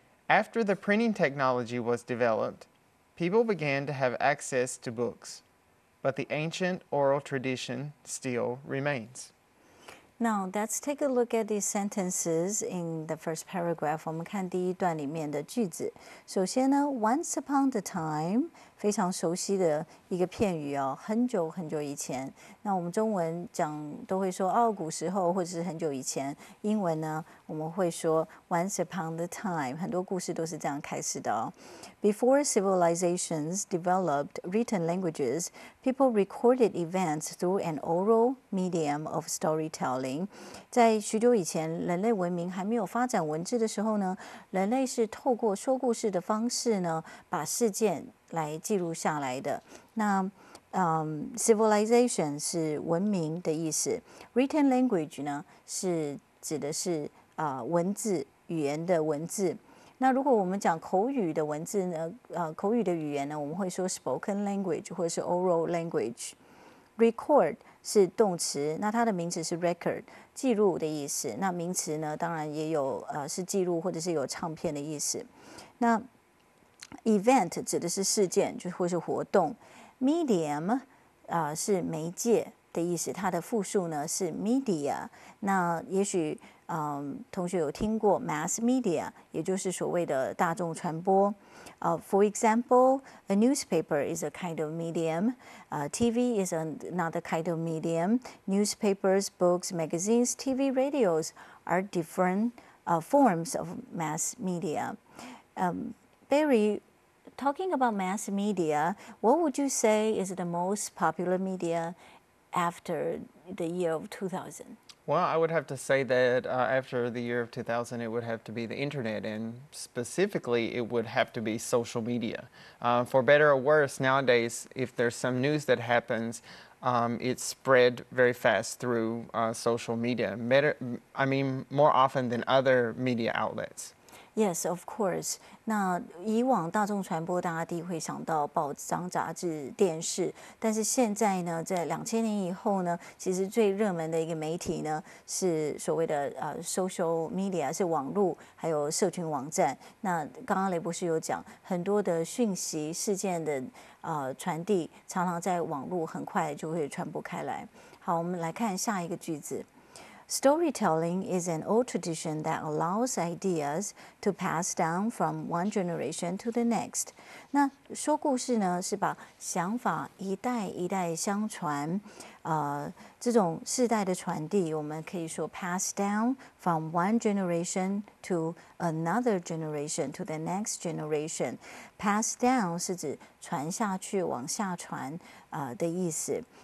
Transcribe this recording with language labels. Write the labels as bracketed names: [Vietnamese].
[English] After the printing technology was developed, people began to have access to books, but the ancient oral tradition still remains. Now, let's take a look at these sentences in the first paragraph. [Chinese] 我们看第一段里面的句子。首先呢 ， [English] once upon a time [Chinese] 非常熟悉的一个片语哦，很久很久以前。那我们中文讲都会说哦，古时候或者是很久以前。英文呢，我们会说 [English] once upon a time， [Chinese] 很多故事都是这样开始的哦。 [English] Before civilizations developed written languages, people recorded events through an oral medium of storytelling. [Chinese] 在许久以前，人类文明还没有发展文字的时候呢，人类是透过说故事的方式呢，把事件来记录下来的。那civilization 是文明的意思 ，written language 呢是指的是文字语言的文字。那如果我们讲口语的文字呢，口语的语言呢，我们会说 spoken language 或者是 oral language。Record 是动词，那它的名词是 record， 记录的意思。那名词呢，当然也有是记录或者是有唱片的意思。那 event 指的是事件，就或是活动。 Medium 是媒介的意思，它的复数呢是 media。那也许同学有听过 mass media， 也就是所谓的大众传播。 [English] For example, a newspaper is a kind of medium. TV is another kind of medium. Newspapers, books, magazines, TV, radios are different forms of mass media. Barry, talking about mass media, what would you say is the most popular media after the year of 2000? Well, I would have to say that after the year of 2000, it would have to be the internet, and specifically, it would have to be social media. For better or worse, nowadays, if there's some news that happens, it's spread very fast through social media. More often than other media outlets. Yes, of course. [Chinese] 那以往大众传播，大家第一会想到报章、杂志、电视，但是现在呢，在2000年以后呢，其实最热门的一个媒体呢，是所谓的social media， 是网络还有社群网站。那刚刚雷博士有讲，很多的讯息事件的传递，常常在网络很快就会传播开来。好，我们来看下一个句子。 [English] Storytelling is an old tradition that allows ideas to pass down from one generation to the next. [Chinese] 那说故事呢，是把想法一代一代相传，这种世代的传递，我们可以说 [English] pass down from one generation to another generation to the next generation. [Chinese] Pass down 是指传下去、往下传的意思。